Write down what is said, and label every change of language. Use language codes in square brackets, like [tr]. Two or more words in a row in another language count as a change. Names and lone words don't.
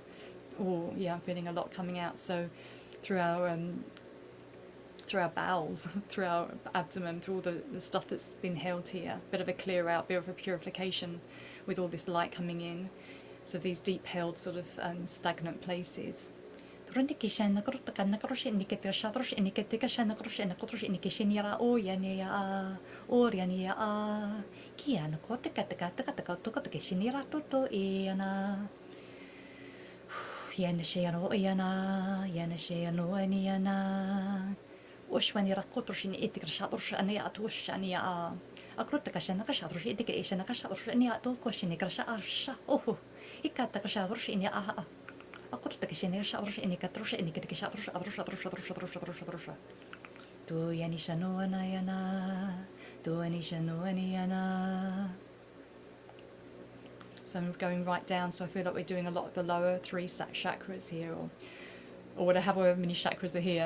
[en] Oh yeah, I'm feeling a lot coming out. So through our bowels, through our abdomen, through all the stuff that's been held here, bit of a clear out, bit of a purification with all this light coming in. So these deep held sort of stagnant places. Yanashayano Yana, Yanashayano Aniana. Ushwanira Kotroshin Itikashatrosh Ania Tushania. A Krotakashanakashatrosh Itikashanakashatrosh Ania to Koshinikasha Asha. Oh, Ikatakashatrosh in Ya. A Krotakashanakashatrosh in Ikatrosh in Ikashatrosh Adrosha. To Yanishano Anayana, to Anishano Aniana. So I'm going right down, so I feel like we're doing a lot of the lower three chakras here, or whatever many chakras are here.